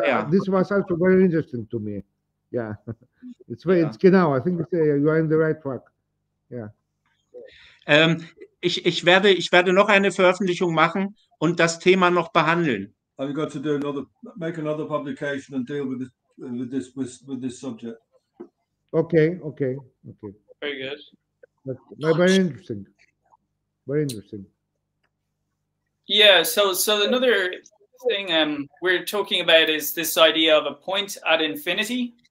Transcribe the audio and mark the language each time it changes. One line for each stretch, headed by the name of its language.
English: This was also very interesting to me. Yeah, it's genau. I think you are in the right track. Yeah.
German: Ich werde noch eine Veröffentlichung machen und das Thema noch behandeln.
English: I've got to make another publication and deal with this subject. Okay. Very good. Very interesting. Very interesting. Yeah. So another thing we're talking about is this idea of a point at infinity.